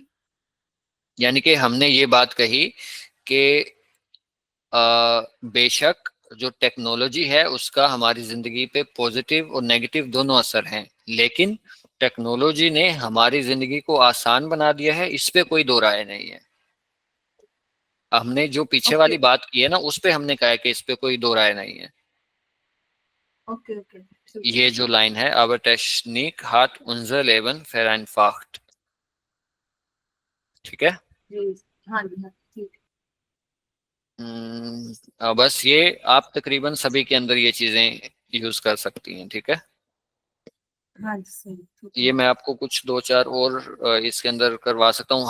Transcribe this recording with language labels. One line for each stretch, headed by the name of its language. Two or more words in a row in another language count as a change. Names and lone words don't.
Urdu: یعنی کہ ہم نے یہ بات کہی کہ بےشک جو ٹیکنالوجی ہے اس کا ہماری زندگی پہ پازیٹو اور نیگیٹو دونوں اثر ہیں، لیکن ٹیکنالوجی نے ہماری زندگی کو آسان بنا دیا ہے، اس پہ کوئی دو رائے نہیں ہے. ہم نے جو پیچھے اوکے والی بات کی ہے نا، اس پہ ہم نے کہا ہے کہ اس پہ کوئی دو رائے نہیں ہے.
English: Okay okay.
Urdu: یہ جو لائن ہے,
German: aber Technik hat unser Leben vereinfacht,
Urdu: ٹھیک ہے. جی ہاں جی ہاں ٹھیک. بس یہ آپ تقریباً سبھی کے اندر یہ چیزیں یوز کر سکتی ہیں، ٹھیک ہے. ہاں جی صحیح ٹھیک ہے. یہ میں آپ کو کچھ دو چار اور اس کے اندر کروا سکتا ہوں.